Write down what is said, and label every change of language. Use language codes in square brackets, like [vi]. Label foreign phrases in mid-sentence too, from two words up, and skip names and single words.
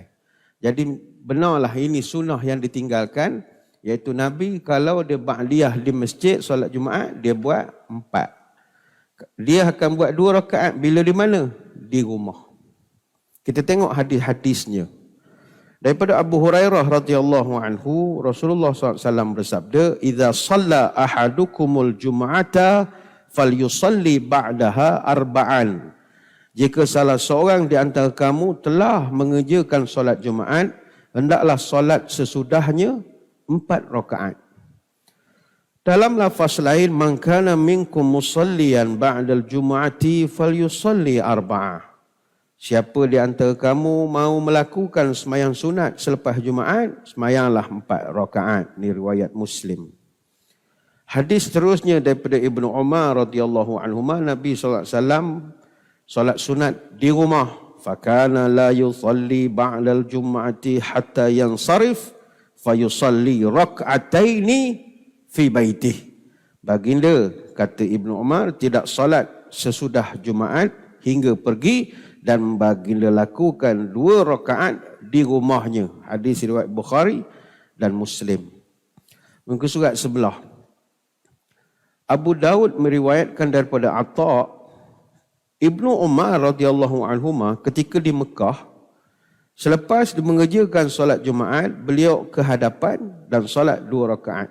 [ms] Jadi benarlah ini sunnah yang ditinggalkan, iaitu Nabi kalau dia ba'diyah di masjid solat Jumaat, dia buat 4. Dia akan buat 2 rakaat bila di mana? Di rumah. Kita tengok hadis-hadisnya. Daripada Abu Hurairah [ar] رضي الله عنه, [ms] Rasulullah SAW bersabda, [ar] "إذا صلى أحدكم الجمعة فليصل بعدها أربعا." [ms] Jika salah seorang di antara kamu telah mengerjakan solat Jumaat, hendaklah solat sesudahnya 4 rakaat. Dalam lafaz lain, [ar] "من كان منكم مصليا بعد الجمعة فليصل أربعة." [ms] Siapa di antara kamu mau melakukan sembahyang sunat selepas Jumaat, sembahyanglah 4 rakaat. Ini riwayat Muslim. Hadis seterusnya daripada Ibnu Umar [ar] رضي الله عنهما, [ms] Nabi SAW solat sunat di rumah. [ar] فكان لا يصلي بعد الجمعة حتى ينصرف فيصلي ركعتين في بيته. [ms] Baginda, kata Ibnu Umar, tidak solat sesudah Jumaat hingga pergi, dan baginda lakukan 2 rakaat di rumahnya. Hadis riwayat Bukhari dan Muslim. Muka surat sebelah. Abu Daud meriwayatkan daripada Atha, Ibnu Umar [ar] رضي الله عنهما [ms] ketika di Mekah, selepas mengerjakan solat Jumaat, beliau ke hadapan dan solat 2 rakaat.